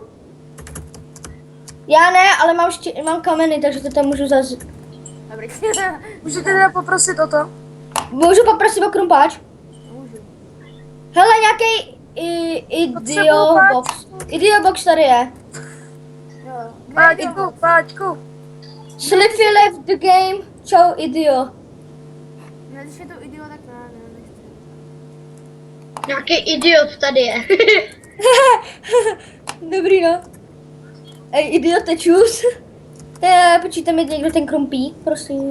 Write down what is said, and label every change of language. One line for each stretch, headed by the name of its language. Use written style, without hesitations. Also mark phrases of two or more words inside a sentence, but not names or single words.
Czech: Já ne, ale mám kameny, takže to tam můžu zase... Dobrý. Můžu tě teda poprosit o to? Můžu poprosit o krumpáč? Můžu. Hele, nějaký idiobox. Idiobox tady je. Jo. Páčku.
English: Slippy left the game.
Czech: Čau, idio. Ne, když je to idiot, tak nechci. Nějaký idiot tady je. Dobrý, no. Ej, idiote, čus. Počítám mi někdo ten krumpík, prosím.